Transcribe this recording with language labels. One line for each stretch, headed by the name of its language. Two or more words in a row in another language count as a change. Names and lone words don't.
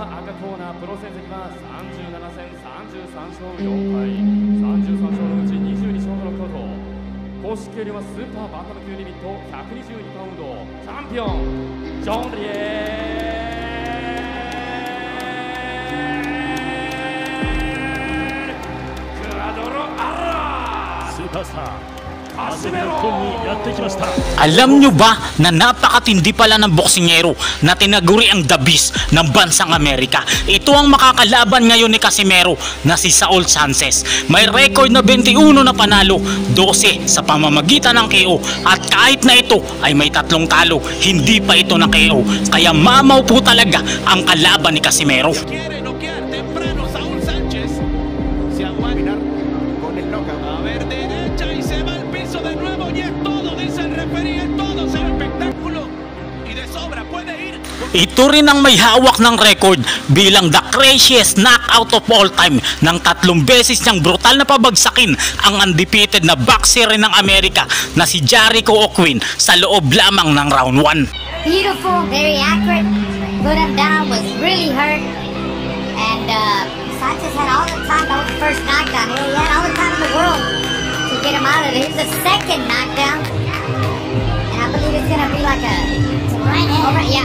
Japanese: 赤コーナープロ成績は37戦33勝4敗33勝のうち22勝のノックアウト。公式よりはスーパーバンタム級リミット122パウンドチャンピオンジョン・リエクアドロ・アラスーパースターなぜ日本にやってきました。
Filipino: Alam nyo ba na napakatindi pala ng boksingero na tinaguri ang The Beast ng bansang Amerika? Ito ang makakalaban ngayon ni Casimero na si Saul Sanchez. May record na 21 na panalo, 12 sa pamamagitan ng KO. At kahit na ito ay may 3 talo, hindi pa ito na KO. Kaya mamaw po talaga ang kalaban ni Casimero.
Spanish: Quiere noquear temprano Saúl Sánchez. Se aguanta con el knockout. A ver derecha y se va al piso de nuevo y es todo, dice el referee, es todo, es el espectáculo y de sobra puede ir.
Filipino: Ito rin ang may hawak ng record bilang
English: the craziest knockout of all time
Filipino: nang 3 beses niyang brutal na pabagsakin ang undefeated na boxer ng Amerika na si Jericho Oquin sa loob lamang ng round 1.
English: Beautiful, very accurate. Put him down, was really hurt. And Sanchez had all the time. That was the first knockdown. He had all the time in the world to get him out of there. Here's the second knockdown. And I believe it's going to be like a right hand.